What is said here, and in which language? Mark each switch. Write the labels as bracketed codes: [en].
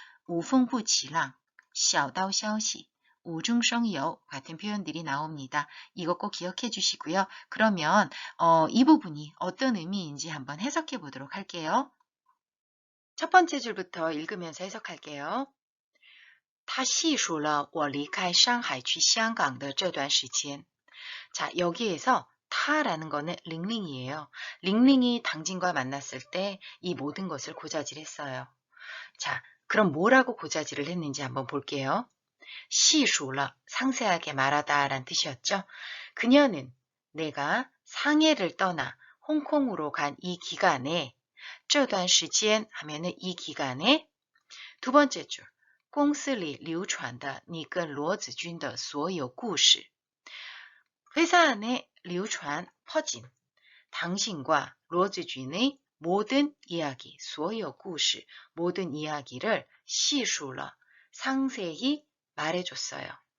[ko] 우풍부치랑 小道消息 우중성여 같은 표현들이 나옵니다. 이것 꼭 기억해 주시고요. 그러면 이 부분이 어떤 의미인지 한번 해석해 보도록 할게요. 첫 번째 줄부터 읽으면서 해석할게요. [zh] 他细数了我离开上海去香港的这段时间. [ko] 자, 여기에서 타라는 거는 링링이에요. 링링이 당진과 만났을 때 이 모든 것을 고자질했어요. 자, 그럼 뭐라고 고자질을 했는지 한번 볼게요. 시술러, 상세하게 말하다 라는 뜻이었죠. 그녀는 내가 상해를 떠나 홍콩으로 간 이 기간에 [zh] 这段时间 [ko] 하면은 이 기간에 두 번째 줄 [zh] 公司里流传的你跟罗子君的所有故事 [ko] 회사 안에 流传 퍼진 당신과 로즈쥔의 모든 이야기, [zh] 所有故事 [ko] 모든 이야기를 [zh] 细数了 [ko] 상세히 말해줬어요.